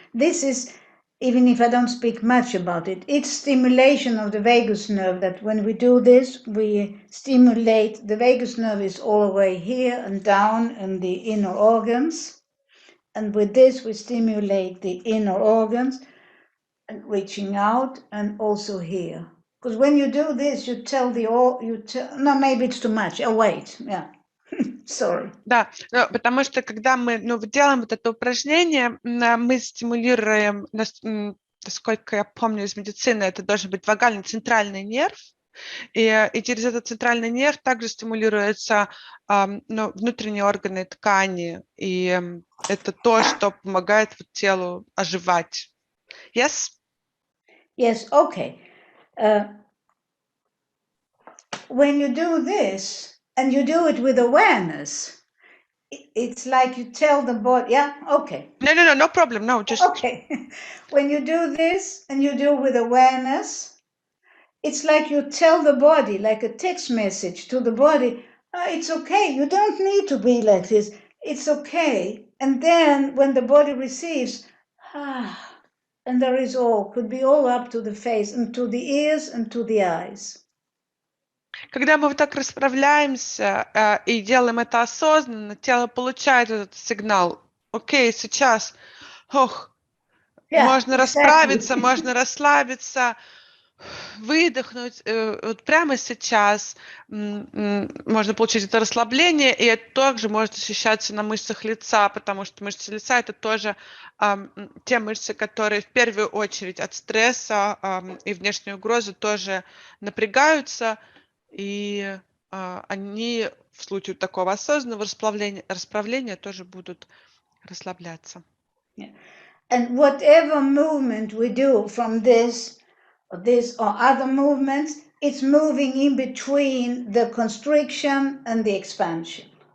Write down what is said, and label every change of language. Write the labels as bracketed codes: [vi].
[en] This is, even if I don't speak much about it, it's stimulation of the vagus nerve, that when we do this, we stimulate, the vagus nerve is all the way here and down in the inner organs. And with this, we stimulate the inner organs and reaching out and also here. Because when you do this, you tell no, maybe it's too much. Oh, wait, yeah. Sorry. [ru] Да, потому что когда мы делаем вот это упражнение, мы стимулируем, насколько я помню из медицины, это должен быть вагальный центральный нерв, и через этот центральный нерв также стимулируются внутренние органы ткани, и это то, что помогает телу оживать. [en] Yes? Yes, okay. When you do this, and you do it with awareness, it's like you tell the body, yeah, okay. No problem, no, just... Okay. When you do this, and you do with awareness, it's like you tell the body, like a text message to the body, it's okay, you don't need to be like this, it's okay. And then when the body receives, and there is could be all up to the face, and to the ears, and to the eyes. [ru] Когда мы вот так расправляемся и делаем это осознанно, тело получает этот сигнал. Окей, сейчас можно расправиться, можно расслабиться, выдохнуть. Вот прямо сейчас можно получить это расслабление, и это также может ощущаться на мышцах лица, потому что мышцы лица — это тоже те мышцы, которые в первую очередь от стресса и внешней угрозы тоже напрягаются, и они в случае такого осознанного расправления тоже будут расслабляться. [en] And whatever movement we do from this or other movements, it's moving in between the constriction and the expansion.